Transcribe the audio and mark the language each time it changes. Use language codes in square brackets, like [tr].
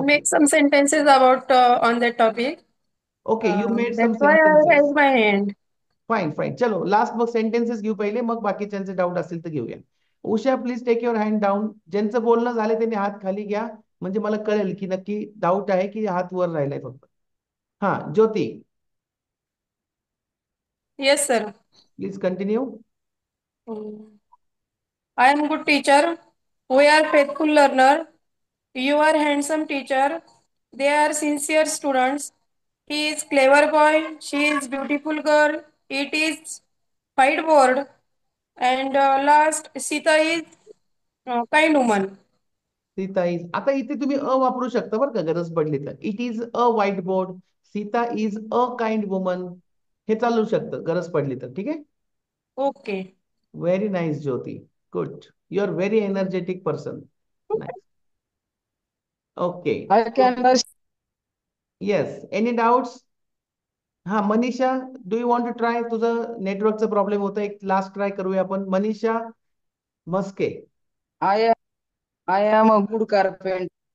[en] make some sentences about on that topic. Okay, you made some That's why I sentences. raised my hand. Fine fine. [mr] चलो last मग sentences घेऊ पहिले, मग बाकीच्यांचे doubt असतील तर घेऊया. Usha [en] Please take your hand down. [mr] ज्यांचं बोलणं झालं त्यांनी हात खाली घ्या, म्हणजे मला कळेल की नक्की डाऊट आहे की हात वर राहिलाय फक्त. हा ज्योती [en] Yes, sir. Please continue. I am good teacher. We are faithful learner. You are handsome teacher. They are sincere students. He is clever boy. She is beautiful girl. It is whiteboard. And last, Sita is kind woman. Sita is, [mr] आता इथे तुम्ही अ वापरू शकता बरं का, गरज पडली तर. [en] it is a white board, Sita is a kind woman, [mr] हे चालू शकतं गरज पडली तर. ठीक आहे. [en] Okay. Very nice Jyoti, good. You are very energetic person. Nice. Okay I can yes, any doubts? [mr] हा Manisha, [en] Do you want to try? [mr] तुझं नेटवर्कचा प्रॉब्लेम होता, एक लास्ट ट्राय करूया आपण. Manisha Maske. [en] I am I am a good carpenter.